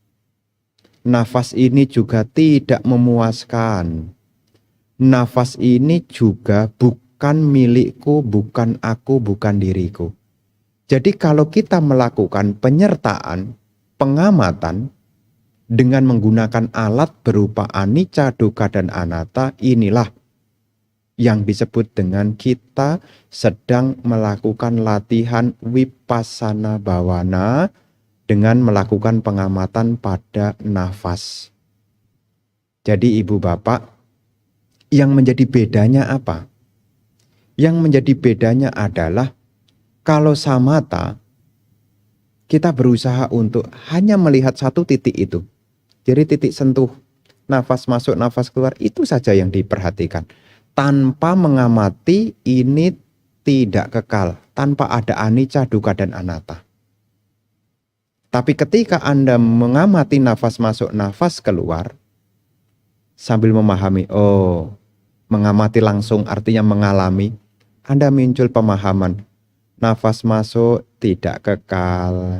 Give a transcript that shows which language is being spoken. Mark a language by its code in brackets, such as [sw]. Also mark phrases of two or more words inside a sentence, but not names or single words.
[id] Nafas ini juga tidak memuaskan. Nafas ini juga bukan milikku, bukan aku, bukan diriku. Jadi kalau kita melakukan penyertaan, pengamatan dengan menggunakan alat berupa [pi] anicca, dukkha, [id] dan anatta, inilah yang disebut dengan kita sedang melakukan latihan [pi] vipassana bhavana [id] dengan melakukan pengamatan pada nafas. Jadi ibu bapak, yang menjadi bedanya apa? Yang menjadi bedanya adalah kalau samatha, kita berusaha untuk hanya melihat satu titik itu. Jadi titik sentuh, nafas masuk, nafas keluar, itu saja yang diperhatikan. Tanpa mengamati ini tidak kekal, tanpa ada [pi] anicca, dukkha, [id] dan anatta. Tapi ketika Anda mengamati nafas masuk, nafas keluar, sambil memahami, oh, mengamati langsung artinya mengalami, Anda muncul pemahaman, nafas masuk tidak kekal.